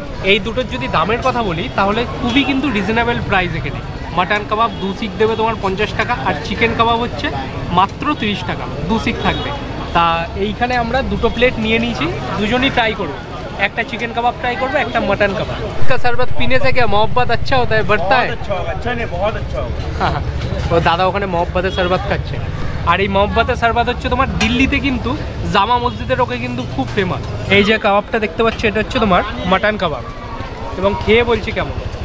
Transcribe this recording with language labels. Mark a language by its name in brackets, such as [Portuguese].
[Bangla] এই দুটোর যদি দামের কথা বলি তাহলে খুবই কিন্তু রিজনেবল প্রাইস। এখানে মাটন কাবাব 2 সিক দেবে তোমার 50 টাকা, আর চিকেন কাবাব হচ্ছে মাত্র 30 টাকা, 2 সিক থাকবে। তা এইখানে আমরা দুটো প্লেট নিয়ে নিয়েছি, দুজনই ট্রাই করবো। একটা চিকেন কাবাব ট্রাই করবো, একটা মাটন কাবাব। [Hindi] इसका शरबत पीने से क्या मोहब्बत अच्छा होता है, बढ़ता है? अच्छा नहीं, बहुत अच्छा होगा। [Bangla] হ্যাঁ, ও দাদা ওখানে মহব্বতের শরবত খাচ্ছে। আর এই মহব্বতের শরবত হচ্ছে তোমার দিল্লিতে কিন্তু জামা মসজিদের ওকে কিন্তু খুব ফেমাস। এই যে কাবাবটা দেখতে পাচ্ছ, এটা হচ্ছে তোমার মাটন কাবাব, এবং খেয়ে বলছি কেমন।